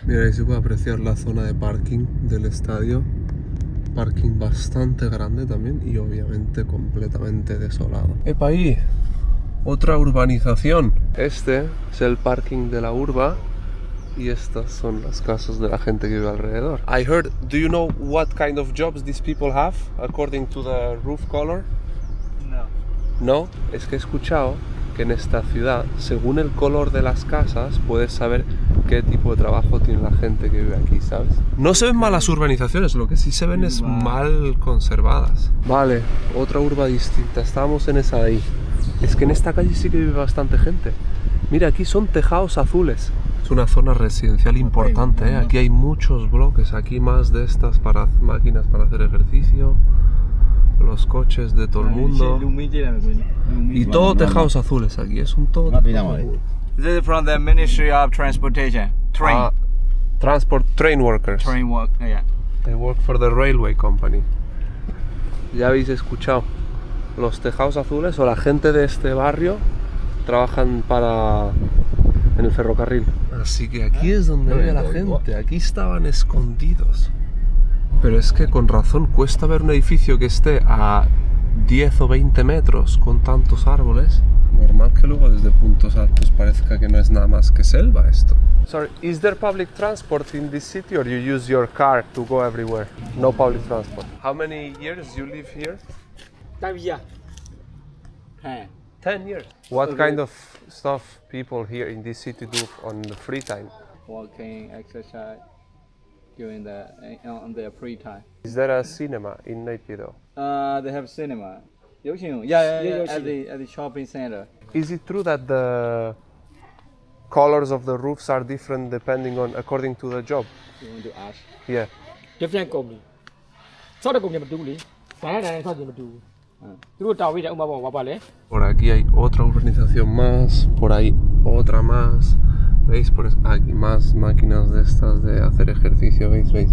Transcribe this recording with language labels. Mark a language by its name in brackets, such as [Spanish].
[Spanish] Mira, ahí se puede apreciar la zona de parking del estadio. Parking bastante grande también y obviamente completamente desolado. ¡Epa ahí! Otra urbanización. Este es el parking de la urba. Y estas son las casas de la gente que vive alrededor. [English] I heard, do you know what kind of jobs these people have according to the roof color? No. [Spanish] No, es que he escuchado que en esta ciudad, según el color de las casas, puedes saber qué tipo de trabajo tiene la gente que vive aquí, ¿sabes? No se ven malas urbanizaciones, lo que sí se ven es mal conservadas. Vale, otra urba distinta, estábamos en esa de ahí. Es que en esta calle sí que vive bastante gente. Mira, aquí son tejados azules. Es una zona residencial importante, ¿eh? Aquí hay muchos bloques, aquí más de estas para máquinas para hacer ejercicio, los coches de todo el mundo. Y todo tejados azules aquí, es un todo. [English] This is from the Ministry of Transportation. Train. Transport train workers. Train work. Yeah. They work for the railway company. [Spanish] Ya habéis escuchado. Los tejados azules o la gente de este barrio trabajan en el ferrocarril. Así que aquí es donde vive la gente. Aquí estaban escondidos. Pero es que con razón cuesta ver un edificio que esté a 10 o 20 metros con tantos árboles. Normal que luego desde puntos altos parezca que no es nada más que selva esto. [English] Sorry, is there public transport in this city or you use your car to go everywhere? No public transport. How many years you live here? 10 years. What kind of stuff people here in this city do on the free time? Walking, exercise, during on their free time. Is there a cinema in Naypyidaw? They have cinema. Yeah. At the shopping center. Is it true that the colors of the roofs are different according to the job? You want to ask? Yeah. Different company. [Burmese] ဆောက်တဲ့ company မတူဘူးလေ။ဘာနဲ့ဆောက်ခြင်းမတူဘူး။သူတို့တာဝေးတဲ့ဥပမာပေါ့ဘာပါလဲ [Spanish] Por aquí hay otra urbanización más, por ahí otra más. ¿Veis? Aquí más máquinas de estas de hacer ejercicio, ¿veis?